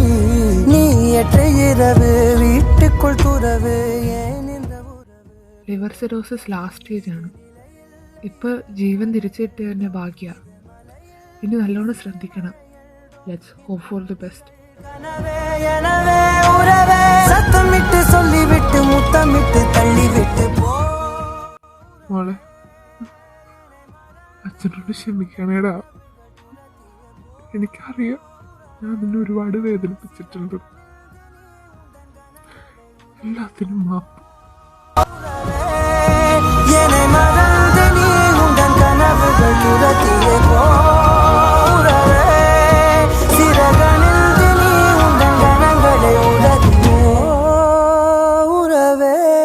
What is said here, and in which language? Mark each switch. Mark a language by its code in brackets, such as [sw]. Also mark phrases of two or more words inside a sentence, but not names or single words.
[ta] நீ ஏற்ற இரவு வீட்டுக்குள் துறவு ஏன் இந்த உறவு. [en] liver cirrhosis last stage [ml] ആണ്. ഇപ്പൊ ജീവൻ തിരിച്ചു കിട്ടിയ തന്നെ ഭാഗ്യ. ഇനി നല്ലോണം ശ്രദ്ധിക്കണം. [en] let's hope for the best. [ta] எனவே உறவே சத்தமிட்டு சொல்லிவிட்டு முத்தமிட்டு தள்ளிவிட்டு போ. [ml] മോളെ, അച്ഛനോട് ക്ഷമിക്കണേടാ. എനിക്കറിയാം ഞാൻ നിന്നെ ഒരുപാട് വേദനിപ്പിച്ചിട്ടുണ്ട്. എല്ലാത്തിനും മാപ്പ്. [ta] என்னை மறந்து நீ உந்தன் கனவுகள் துரத்தியே போ. உறவே சிறகணிந்து நீ உந்தன் கணங்களை உதறியே உறவே.